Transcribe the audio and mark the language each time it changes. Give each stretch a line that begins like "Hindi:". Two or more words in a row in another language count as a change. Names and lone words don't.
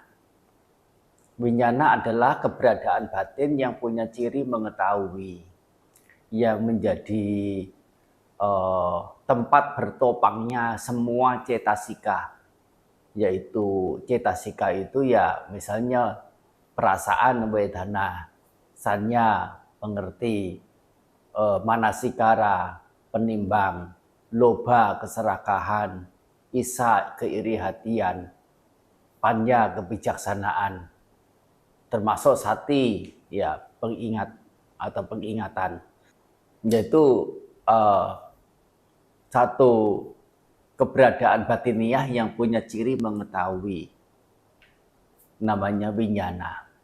Indonesian: Winyana adalah keberadaan batin yang punya ciri mengetahui, yang menjadi tempat bertopangnya semua cetasika. Yaitu cetasika itu ya misalnya perasaan, wedana, sanya, pengerti, manasikara, penimbang, loba, keserakahan, isa, keiri hatian, panya, kebijaksanaan, termasuk sati, ya pengingat atau pengingatan, yaitu satu keberadaan batiniah yang punya ciri mengetahui, namanya winyana.